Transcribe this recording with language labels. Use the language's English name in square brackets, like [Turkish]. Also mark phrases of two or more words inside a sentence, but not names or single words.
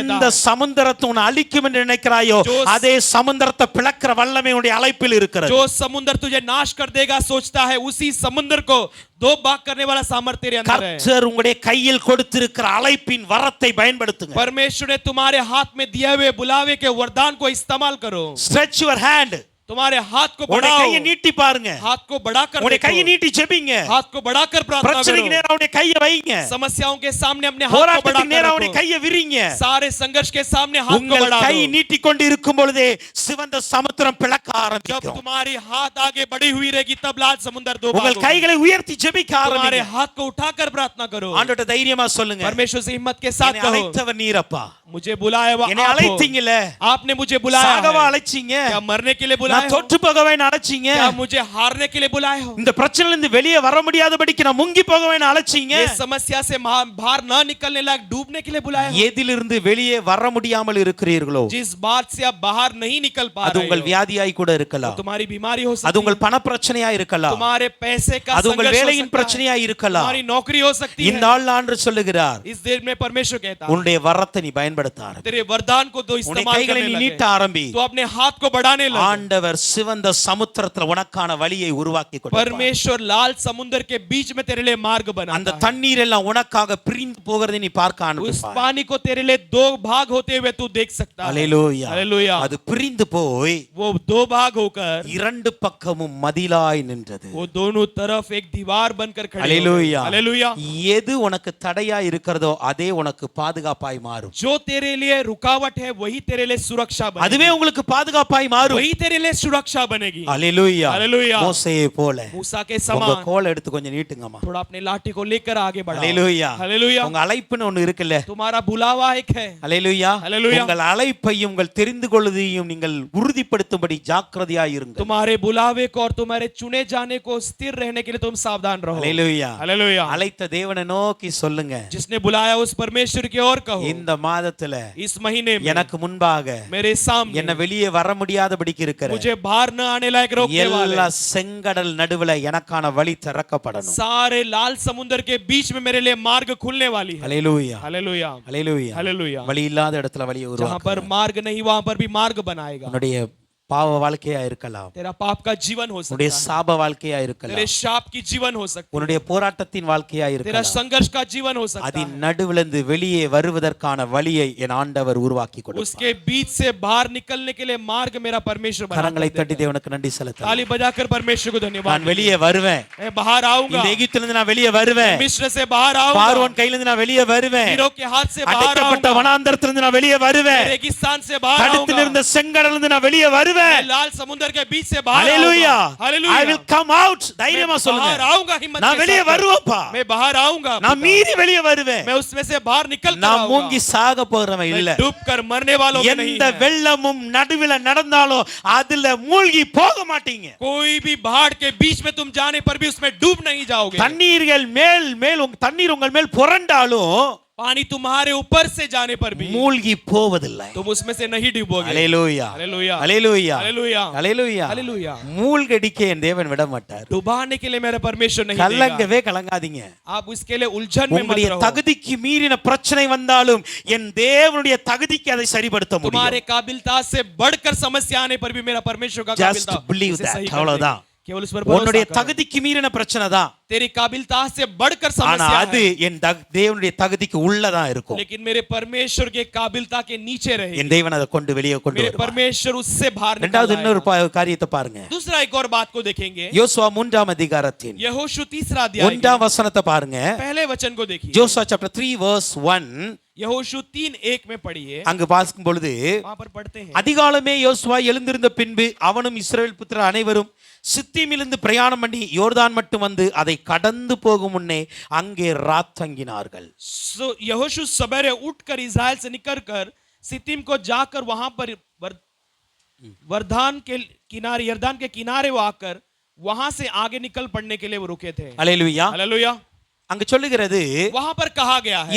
[Tamil] எந்த [Hindi] है [Tamil] சமுத்திரத்தை உன்னை அழிக்கும் என்று நினைக்கிறாயோ அதே சமுத்திரத்தை பிளக்கிற வல்லமை உன்னுடைய அழைப்பில் இருக்கிறது [Hindi] जो समुद्र तुझे नाश कर देगा सोचता है उसी समुद्र को दो भाग करने वाला सामर्थ्य तेरे अंदर है [Tamil] கர்த்தர் உங்களுடைய கையில் கொடுத்திருக்கிற அழைப்பின் வரத்தை பயன்படுத்துங்க [Hindi] परमेश्वर ने तुम्हारे हाथ में दिए हुए बुलावे के वरदान को इस्तेमाल करो [English] stretch your hand [Hindi] तुम्हारे हाथ को [Tamil] உங்களுடைய [Hindi] बढ़ाओ [Tamil] கையை நீட்டி பாருங்க [Hindi] हाथ को बढ़ाकर [Tamil] உங்களுடைய கையை [Hindi] देखो [Tamil] நீட்டி ஜெபிங்க [Hindi] हाथ को बढ़ाकर प्रार्थना [Tamil] பிரச்சனைக்கு [Hindi] करो [Tamil] நேரா உங்களுடைய கையை வைங்க [Hindi] समस्याओं के सामने अपने हाथ को [Tamil] போராட்டத்துக்கு நேரா [Hindi] बढ़ाकर [Tamil] உங்களுடைய [Hindi] रखो [Tamil] கையை விரிங்க [Hindi] सारे संघर्ष के सामने हाथ को [Tamil] உங்கள் [Hindi] बढ़ा [Tamil] கை [Hindi] दो [Tamil] நீட்டி கொண்டு இருக்கும் பொழுதே சிவந்த சமுத்திரம் பிளக்க [Hindi] जब [Tamil] ஆரம்பிக்கும் [Hindi] तुम्हारी हाथ आगे बढ़ी हुई रहेगी तब लाल समुद्र दो भाग [Tamil] உங்கள் [Hindi] होगा। [Tamil] கைகளை உயர்த்தி ஜெபிக்க [Hindi] तुम्हारे [Tamil] ஆரம்பிங்க [Hindi] हाथ को उठाकर प्रार्थना करो [Tamil] ஆண்டவர்ட்ட தைரியமா சொல்லுங்க [Hindi] परमेश्वर से हिम्मत के साथ [Tamil] என்னை [Hindi] कहो [Tamil] அழைத்தவர் நீரப்பா [Hindi] मुझे बुलाया हुआ [Tamil] என்னை [Hindi] आप हो। [Tamil] அழைத்தீங்கல [Hindi] आपने मुझे बुलाया [Tamil] சாகவா [Hindi] है। [Tamil] அழைச்சீங்க [Hindi] क्या मरने के लिए बुलाया [Tamil] நான் [Hindi] हो? [Tamil] தொற்று போகவே அழைச்சீங்க [Hindi] क्या मुझे हारने के लिए बुलाया हो [Tamil] இந்த பிரச்சனையில இருந்து வெளியே வர முடியாதபடிக்கு நான் முங்கி போகவே அழைச்சீங்க [Hindi] ये समस्या से बाहर न निकलने लायक डूबने के लिए बुलाया हो [Tamil] எதிலிருந்து வெளியே வர முடியாமல் இருக்கிறீர்களோ [Hindi] जिस बात से आप बाहर नहीं निकल पा [Tamil] அது [Hindi] रहे [Tamil] உங்கள் [Hindi] हो [Tamil] வியாதியாய் கூட இருக்கலாம் [Hindi] तुम्हारी बीमारी हो [Tamil] அது [Hindi] सकती है [Tamil] உங்கள் பண பிரச்சனையா இருக்கலாம் [Hindi] तुम्हारे पैसे का [Tamil] அது உங்கள் [Hindi] संघर्ष हो [Tamil] வேலையின் [Hindi] सकता है [Tamil] பிரச்சனையா இருக்கலாம் [Hindi] तुम्हारी नौकरी हो सकती [Tamil] இந்த [Hindi] है [Tamil] நாள் ஆண்டு சொல்லுகிறார் [Hindi] इस देर में परमेश्वर कहता है [Tamil] உன்னுடைய வரத்தை நீ பயன்படுத்த ஆரம்பி [Hindi] तेरे वरदान को तो [Tamil] உன்னுடைய [Hindi] इस्तेमाल [Tamil] கைகளை [Hindi] करने [Tamil] நீ [Hindi] लगे [Tamil] நீட்ட ஆரம்பி [Hindi] तो अपने हाथ को बढ़ाने लगे [Tamil] ஆண்டவர் சிவந்த சமுத்திரத்துல உனக்கான வழியை உருவாக்கி கொடுப்பார் [Hindi] परमेश्वर लाल समुद्र के बीच में तेरे लिए मार्ग [Tamil] அந்த [Hindi] बनाता है [Tamil] தண்ணீர் எல்லாம் உனக்காக பிரிந்து போகிறதை நீ பார்க்க [Hindi] उस [Tamil] ஆரம்பிப்பாய் [Hindi] पानी को तेरे लिए दो भाग होते हुए तू देख सकता है [Tamil] அல்லேலூயா [Hindi] हालेलुया [Tamil] அது பிரிந்து போய் [Hindi] वो दो भाग होकर [Tamil] இரண்டு பக்கமும் மதிலாய் நின்றது [Hindi] वो दोनों तरफ एक दीवार बनकर खड़ी हो गई। [Tamil] அல்லேலூயா [Hindi] हालेलुया [Tamil] எது உனக்கு தடையா இருக்கிறதோ அதே உனக்கு பாதுகாப்பாய் மாறும் [Hindi] जो तेरे लिए रुकावट है वही तेरे लिए सुरक्षा बनेगी [Tamil] அதுவே உங்களுக்கு பாதுகாப்பாய் மாறும் [Hindi] वही तेरे लिए सुरक्षा बनेगी [Tamil] அல்லேலூயா [Hindi] हालेलुया [Tamil] மோசேயை போல [Hindi] मूसा के [Tamil] உங்க [Hindi] समान [Tamil] கோலை எடுத்து கொஞ்சம் நீட்டுங்கம்மா [Hindi] थोड़ा अपने लाठी को लेकर आगे बढ़ाओ [Tamil] அல்லேலூயா [Hindi] हालेलुया [Tamil] உங்க அழைப்புன்னு ஒண்ணு இருக்குல்ல [Hindi] तुम्हारा बुलावा एक है [Tamil] அல்லேலூயா [Hindi] हालेलुया [Tamil] உங்கள் அழைப்பையும் உங்கள் தெரிந்து கொள்வதையும் நீங்கள் உறுதிப்படுத்தும்படி ஜாக்கிரதையாய் இருங்கள் [Hindi] तुम्हारे बुलावे को और तुम्हारे चुने जाने को स्थिर रहने के लिए तुम सावधान रहो [Tamil] அல்லேலூயா [Hindi] हालेलुया [Tamil] அழைத்த தேவனை நோக்கி சொல்லுங்க [Hindi] जिसने बुलाया उस परमेश्वर की ओर कहो [Tamil] இந்த மாதத்துல [Hindi] इस महीने में [Tamil] எனக்கு முன்பாக [Hindi] मेरे सामने [Tamil] என்ன வெளியே வர முடியாதபடிக்கு இருக்கிற [Hindi] मुझे बाहर न आने लायक रोकने वाले [Tamil] எல்லா செங்கடல் நடுவுல எனக்கான வழி திறக்கப்படணும் [Hindi] सारे लाल समुद्र के बीच में मेरे लिए मार्ग खुलने वाली है [Tamil] அல்லேலூயா [Hindi] हालेलुया [Tamil] அல்லேலூயா [Hindi] हालेलुया [Tamil] வழி இல்லாத இடத்துல வழியை [Hindi] जहां [Tamil] உருவாக்கு [Hindi] पर मार्ग नहीं वहां पर भी मार्ग बनाएगा [Tamil] உன்னுடைய பாவ வாழ்க்கையா இருக்கலாம் [Hindi] तेरा पाप का जीवन हो सकता [Tamil] உன்னுடைய [Hindi] है [Tamil] சாப வாழ்க்கையா [Hindi] तेरे [Tamil] இருக்கலாம் [Hindi] शाप की जीवन हो सकती [Tamil] உன்னுடைய போராட்டத்தின் வாழ்க்கையா [Hindi] है तेरा [Tamil] இருக்கலாம் [Hindi] संघर्ष का जीवन हो सकता [Tamil] அதன் [Hindi] है [Tamil] நடுவிலிருந்து வெளியே வருவதற்கான வழியை என் ஆண்டவர் உருவாக்கி கொடுப்பார் [Hindi] उसके बीच से बाहर निकलने के लिए मार्ग मेरा परमेश्वर बना [Tamil] கரங்களை தட்டி தேவனுக்கு நன்றி செலுத்த [Hindi] ताली बजाकर परमेश्वर को धन्यवाद [Tamil] நான் வெளியே வருவேன் [Hindi] मैं बाहर आऊंगा [Tamil] இந்த எகிப்திலிருந்து நான் வெளியே வருவேன் [Hindi] मिस्र से बाहर आऊंगा [Tamil] பார்வோன் கையிலிருந்து நான் வெளியே வருவேன் [Hindi] हीरो के हाथ से बाहर [Tamil] அடைக்கப்பட்ட [Hindi] आऊंगा [Tamil] வனாந்தரத்திலிருந்து நான் வெளியே வருவேன் [Hindi] रेगिस्तान से बाहर [Tamil] தடுத்தில் [Hindi] आऊंगा [Tamil] இருந்த செங்கடலிருந்து நான் வெளியே வருவேன் [Hindi] मैं लाल समुद्र के बीच से बाहर [Tamil] ஹalleluya [Hindi] आऊंगा हालेलुया [English] I will come out தைரியமா [Hindi] बाहर [Tamil] சொல்லுங்க [Hindi] आऊंगा हिम्मत [Tamil] நான் [Hindi] के [Tamil] வெளியே [Hindi] साथ [Tamil] வருவேன்ப்பா [Hindi] मैं बाहर आऊंगा [Tamil] நான் மீறி வெளியே வருவேன் [Hindi] मैं उसमें से बाहर निकल कर [Tamil] நான் [Hindi] आऊंगा [Tamil] மூங்கி சாக போறவன் இல்ல [Hindi] मैं डूब कर मरने वालों में नहीं [Tamil] எந்த [Hindi] है [Tamil] வெள்ளமும் நடுவில நடந்தாலும் அதுல மூழ்கி போக மாட்டீங்க [Hindi] कोई भी बाढ़ के बीच में तुम जाने पर भी उसमें डूब नहीं जाओगे [Tamil] தண்ணீர்கள் மேல் மேல் தண்ணீர் உங்கள் மேல் புரண்டாலும் [Hindi] पानी तुम्हारे ऊपर से जाने पर भी [Tamil] மூழ்கி போவதில்லை [Hindi] तुम उसमें से नहीं डूबोगे [Tamil] ஹalleluya [Hindi] हालेलुया [Tamil] ஹalleluya [Hindi] हालेलुया [Tamil] ஹalleluya [Hindi] हालेलुया [Tamil] மூழ்கடிக்க என் தேவன் விட மாட்டார் [Hindi] डुबाने के लिए मेरा परमेश्वर नहीं देगा [Tamil] கலங்கவே கலங்காதீங்க [Hindi] आप उसके लिए उलझन में मत [Tamil] உங்களுடைய [Hindi] रहो [Tamil] தகுதிக்கு மீறின பிரச்சனை வந்தாலும் என் தேவனுடைய தகுதிக்கு அதை சரிப்படுத்த முடியும் [Hindi] तुम्हारे काबिलता से बढ़कर समस्या आने पर भी मेरा परमेश्वर का [English] Just [Hindi] काबिलता [English] believe [Hindi] उसे [English] that. [Hindi] सही कर [Tamil] அவ்வளவுதான். [Hindi] देगा। केवल उस पर भरोसा [Tamil] உன்னுடைய [Hindi] कर। [Tamil] தகுதிக்கு மீறின பிரச்சனை தான். [Hindi] तेरी काबिलियत से बढ़कर [Tamil] ஆனா [Hindi] समस्या [Tamil] அது [Hindi] है, [Tamil] என் தேவனுடைய தகுதிக்கு உள்ளதான் இருக்கும். [Hindi] लेकिन मेरे परमेश्वर के काबिलियत के नीचे रहे। [Tamil] என் தேவன் அதை கொண்டு வெளியே கொண்டு [Hindi] मेरे [Tamil] வருவார். [Hindi] परमेश्वर उससे बाहर [Tamil] இரண்டாவது [Hindi] निकाल [Tamil] இன்னொரு [Hindi] आएगा। [Tamil] காரியத்தை பாருங்க. [Hindi] दूसरा एक और बात को देखेंगे, [Tamil] யோசுவா 3ஆம் அதிகாரத்தின் [Hindi] यहोशू तीसरा अध्याय के [Tamil] 1ஆம் வசனத்தை பாருங்க. [Hindi] पहले वचन को देखिए। [English] ஜோசுவா chapter 3 verse 1 [Hindi] यहोशू 3:1 में पढ़िए, [Tamil] அங்கு வாசிக்கும் பொழுது, [Hindi] वहां पर पढ़ते हैं, [Tamil] அதிகாலமே யோசுவா எழுந்திருந்த பின்பு அவனும் இஸ்ரவேல் புத்திரர் அனைவரும் சித்தீமிலிருந்து பிரயாணம் பண்ணி யோர்தான் மட்டும் வந்து அதை கடந்து போகும் முன்னே அங்கே ராத்தங்கினார்கள். [Hindi] सो यहोशू सवेरे उठकर इस्राएल से निकलकर सित्तीम को जाकर वहां पर यरदान के किनारे वो आकर वहां से आगे निकल पड़ने के लिए वो रुके थे। [Tamil] அல்லேலூயா. [Hindi] हालेलुया। [Tamil] அங்கு சொல்லுகிறது, [Hindi] वहां पर कहा गया है,